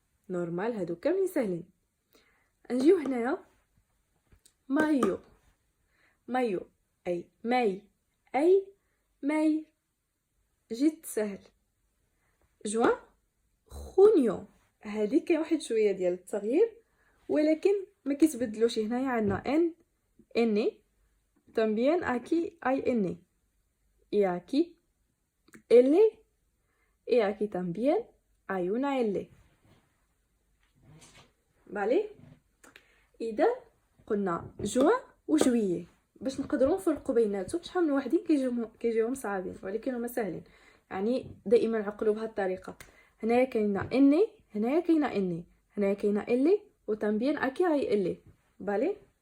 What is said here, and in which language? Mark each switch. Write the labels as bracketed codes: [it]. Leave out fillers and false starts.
[ar] نورمال، هادو كاملين ساهلين. نجيو هنايا مايو، مايو اي ماي، اي ماي، جد سهل. جوان، خونيو، هذه كاين واحد شويه ديال التغيير ولكن ما كيتبدلوش. هنايا عندنا ان، اني، [es] también aquí hay n, y aquí l, y aquí también hay una l, vale. [ar] اذا قلنا جوان وجويي باش نقدروا نفرقوا بيناتهم، شحال من وحدين كيجيوهم صعابين ولكن هما ساهلين، يعني دائما عقلوا بهذه الطريقه. هنايا كاينه اني، هنايا كاينه اني، هنايا كاينه ال، [es] وتامبين اكي هاي ال، [ar] بالي.